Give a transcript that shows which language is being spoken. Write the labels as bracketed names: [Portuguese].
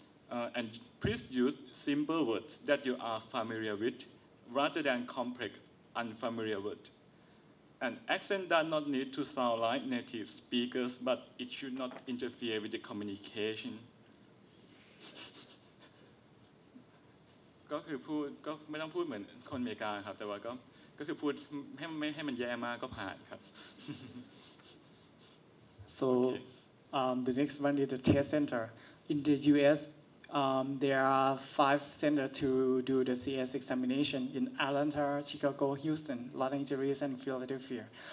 [English] And please use simple words that you are familiar with rather than complex, unfamiliar words. And accent does not need to sound like native speakers, but it should not interfere with the communication. [Thai] ก็คือพูดก็ไม่ต้องพูดเหมือนคนอเมริกาครับแต่ว่าก็คือพูดไม่ให้มันแย่มากก็ผ่านครับ [English] So the next one is the test center. In the US, there are 5 centers to do the CS examination in Atlanta, Chicago, Houston, Los Angeles, and Philadelphia.